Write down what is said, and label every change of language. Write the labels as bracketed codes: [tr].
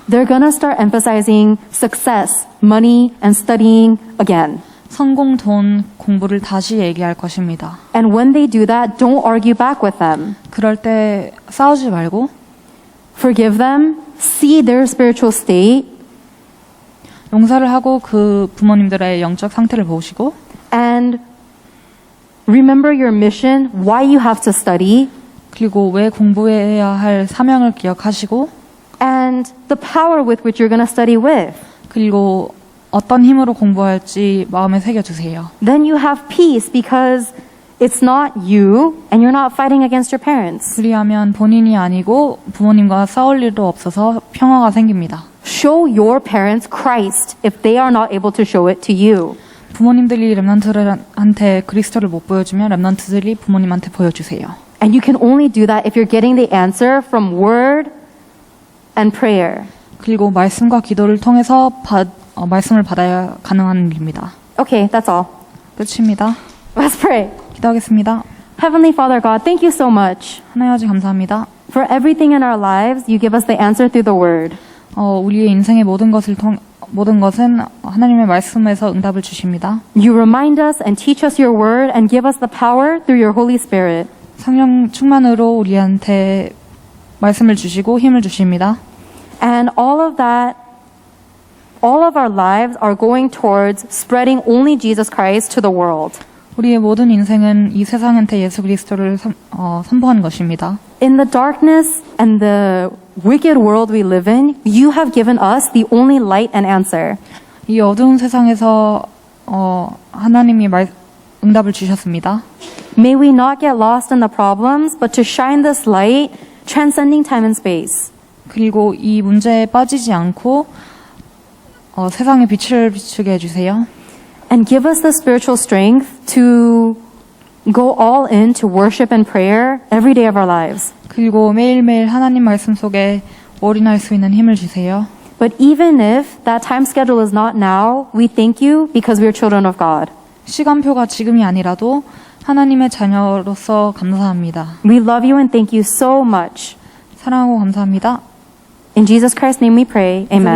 [en] They're going to start emphasizing success, money, and studying again. [ko] 성공, 돈, 공부를 다시 얘기할 것입니다. [en] And when they do that, don't argue back with them. [ko] 그럴 때 싸우지 말고 [en] Forgive them, see their spiritual state, [ko] 용서를 하고 그 부모님들의 영적 상태를 보시고 [en] and remember your mission, why you have to study, [ko] 그리고 왜 공부해야 할 사명을 기억하시고 [en] and the power with which you're going to study with. [ko] 그리고 어떤 힘으로 공부할지 마음에 새겨주세요. [en] Then you have peace because it's not you and you're not fighting against your parents. [ko] 그리하면 본인이 아니고 부모님과 싸울 일도 없어서 평화가 생깁니다. [en] Show your parents Christ if they are not able to show it to you. [ko] 부모님들이 렘넌트들한테 그리스도를 못 보여주면 렘넌트들이 부모님한테 보여주세요. [en] And you can only do that if you're getting the answer from word and prayer. [ko] 그리고 말씀과 기도를 통해서 말씀을 받아야 가능한 일입니다. [en] Okay, that's all. [ko] 끝입니다. [en] Let's pray. [ko] 기도하겠습니다. [en] Heavenly Father God, thank you so much. [ko] 하나님 아버지 감사합니다. [en] For everything in our lives, you give us the answer through the word. [ko] 우리의 인생의 모든 것은 하나님의 말씀에서 응답을 주십니다. [en] You remind us and teach us your word and give us the power through your Holy Spirit. [ko] 성령 충만으로 우리한테 말씀을 주시고 힘을 주십니다. [en] And all of our lives are going towards spreading only Jesus Christ to the world. [ko] 우리의 모든 인생은 이 세상한테 예수 그리스도를 선포하는 것입니다. [en] In the darkness and the wicked world we live in, you have given us the only light and answer. [ko] 이 어두운 세상에서 하나님이 응답을 주셨습니다. [en] May we not get lost in the problems, but to shine this light, transcending time and space. [ko] 그리고 이 문제에 빠지지 않고 세상에 빛을 비추게 해주세요. [en] And give us the spiritual strength to go all in to worship and prayer every day of our lives. [ko] 그리고 매일매일 하나님 말씀 속에 올인할 수 있는 힘을 주세요. [en] But even if that time schedule is not now, we thank you because we are children of God. [ko] 시간표가 지금이 아니라도 하나님의 자녀로서 감사합니다. [en] We love you and thank you so much. [ko] 사랑하고 감사합니다. [en] In Jesus Christ's name we pray. Amen.